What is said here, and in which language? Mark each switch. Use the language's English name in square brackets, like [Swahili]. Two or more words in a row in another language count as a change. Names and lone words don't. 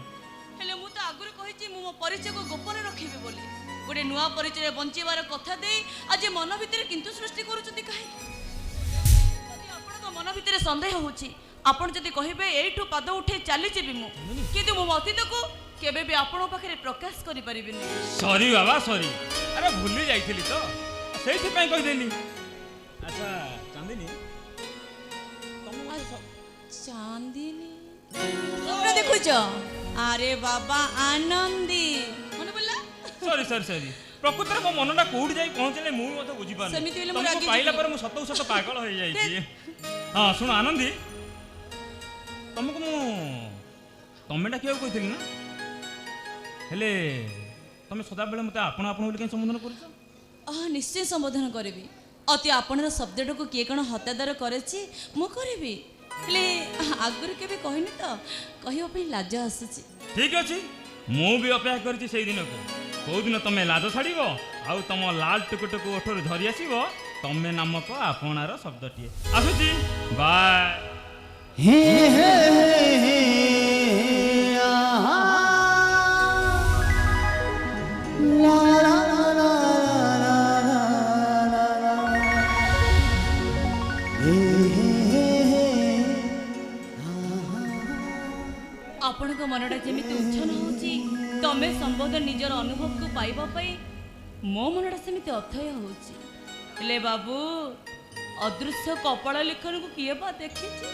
[Odia] ହେଲେ ମୁଁ ତୋ ଆଗୁରେ କହିଛି ମୁଁ ମୋ ପରିଚୟ କୁ ଗୋପନ ରଖିବି ବୋଲି ଗୋଟେ ନୂଆ ପରିଚୟ ବଞ୍ଚିବାର କଥା ଦେ ଆଜ ମନ ଭିତର କିନ୍ତୁ ସୃଷ୍ଟି କରୁଛନ୍ତି କାହେ ଯଦି ଆପଣ କୁ ମନ ଭିତର ସନ୍ଦେହ ହେଉଛି ଆପଣ ଯଦି କହିବେ ଏଠୁ ପାଦ ଉଠେ ଚାଲି ଯିବି ମୁଁ କିନ୍ତୁ ମୋ ଅତୀତ କୁ କେବେ ବି ଆପଣ ପାଖରେ ପ୍ରକାଶ କରି ପାରିବିନି ସରି ବାବା ସରି ଅରେ ଭୁଲି ଯାଇଥିଲି ତ ସେଠି ପଇ କହି ଦେଲି ଅଚ୍ଛା ଚାନ୍ଦନୀ ଚାନ୍ଦନୀ ସ୍ୱପ୍ନ ଦେଖୁଛ ଅରେ ବାବା ଆନନ୍ଦୀ ମନ ବୋଲା ସରି ସରି ସରି ପ୍ରକୃତରେ ମୋ ମନଟା କୋଉଠି ଯାଇ ପହଞ୍ଚିଲେ ମୁଁ ମଧ୍ୟ ବୁଝିପାରୁନି। ସେମିତି ହେଲେ ମୁଁ ତମକୁ ରାଗି ପାଇଲା ଯିବି। ପରେ ମୁଁ ସତକୁ ସତ ପାଗଳ ହେଇଯାଇଛି। ହଁ ଶୁଣ ଆନନ୍ଦୀ, ତମକୁ ମୁଁ ତମେ ଡାକିବାକୁ କହିଥିଲି ନା, ହେଲେ ତମେ ସଦାବେଳେ ମୋତେ ଆପଣ ଆପଣ ବୋଲି କାହିଁ ସମ୍ବୋଧନ କରୁଛ? ନିଶ୍ଚୟ ସମ୍ବୋଧନ କରିବି। ଅତି ଆପଣର ଶବ୍ଦଟାକୁ କିଏ କ'ଣ ହତାଦାର କରେଛି ମୁଁ କରିବି, ହେଲେ ଆଗରୁ କେବେ କହିନି ତ କହିବା ପାଇଁ ଲାଜ ଆସୁଛି। ଠିକ ଅଛି, ମୁଁ ବି ଅପେକ୍ଷା କରିଛି ସେଇ ଦିନକୁ। କୋଉଦିନ ତମେ ଲାଜ ଛାଡ଼ିବ ଆଉ ତମ ଲାଲ ଟୁକୁଟୁକୁ ଓଠରୁ ଧରି ଆସିବ ତମେ ନାମକ ଆପଣାର ଶବ୍ଦଟିଏ। ଆସୁଛି, ବାଏ। हे हे हे आहा ला ला ला ला ला हे हे ଆପଣଙ୍କ ମନଟା ଯେମିତି ଉଚ୍ଛନ ହେଉଛି ତମେ ସମ୍ବୋଧନ ନିଜର ଅନୁଭବକୁ ପାଇବା ପାଇଁ ମୋ ମନଟା ସେମିତି ଅଥୟ ହେଉଛି। ହେଲେ ବାବୁ, ଅଦୃଶ୍ୟ କପାଳ ଲିଖନକୁ କିଏ ବା ଦେଖିଛି?